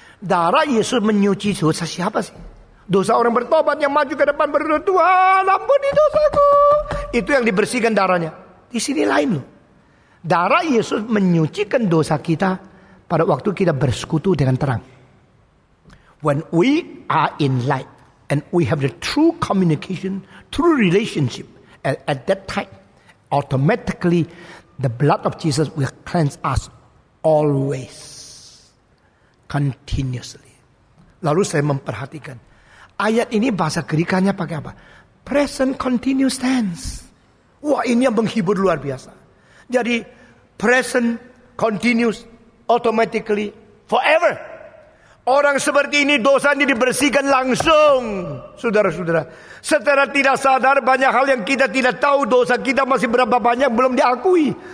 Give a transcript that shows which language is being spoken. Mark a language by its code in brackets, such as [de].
[id] Darah Yesus menyuci dosa siapa sih? Dosa orang bertobat yang maju ke depan berdoa, Tuhan ampuni dosaku. Itu yang dibersihkan darahnya. Di sini lain loh. Darah Yesus menyucikan dosa kita pada waktu kita bersekutu dengan terang. [en] When we are in light and we have the true communication, true relationship at that time, automatically the blood of Jesus will cleanse us always, continuously. [id] Lalu saya memperhatikan ayat ini bahasa Grekanya pakai apa? [en] Present continuous tense. [id] Wah ini yang menghibur luar biasa. Jadi [en] present continuous automatically forever. [id] Orang seperti ini dosanya dibersihkan langsung. Saudara-saudara, secara tidak sadar banyak hal yang kita tidak tahu, dosa kita masih berapa banyak belum diakui.